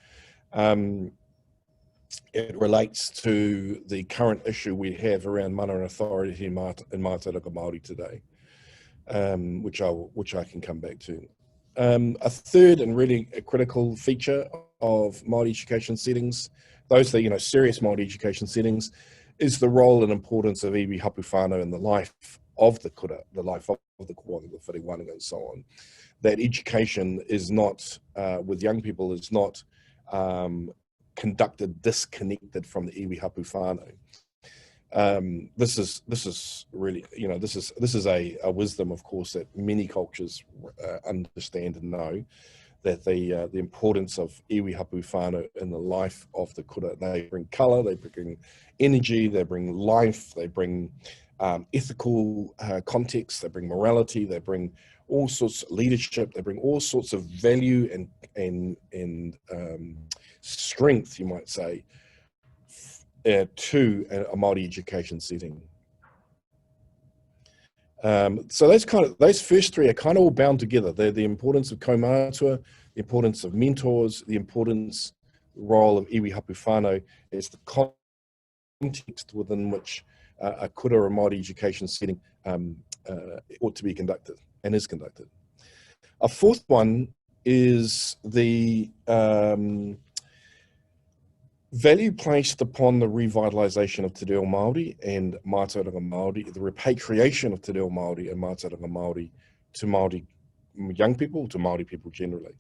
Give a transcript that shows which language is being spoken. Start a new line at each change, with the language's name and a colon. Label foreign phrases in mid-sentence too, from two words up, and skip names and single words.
English: It relates to the current issue we have around mana and authority in
Māori: Mātauranga Māori
English: today, which I can come back to. A third and really a critical feature of Māori education settings, those that, serious Māori education settings, is the role and importance of
Māori: iwi hapu whānau
English: in the life of the kura, the life of the koanga, the whiriwanga, and so on. That education is not, with young people, is not conducted disconnected from the
Māori: iwi hapu whānau.
English: This is really, this is a wisdom, of course, that many cultures understand and know, that the importance of
Māori: iwi hapu whānau
English: in the life of the kura. They bring colour, they bring energy, they bring life, they bring ethical context, they bring morality, they bring all sorts of leadership, they bring all sorts of value and strength, you might say, to a Māori education setting. So those first three are kind of all bound together. They're the importance of kaumātua, the importance of mentors, the role of
Māori: iwi hapu whānau
English: as the context within which a kura or Māori education setting ought to be conducted and is conducted. A fourth one is the value placed upon the revitalisation of
Māori: te reo Māori
English: and
Māori: Mātauranga Māori,
English: the repatriation of
Māori: te reo Māori
English: and
Māori: Mātauranga Māori
English: to Māori young people, to Māori people generally.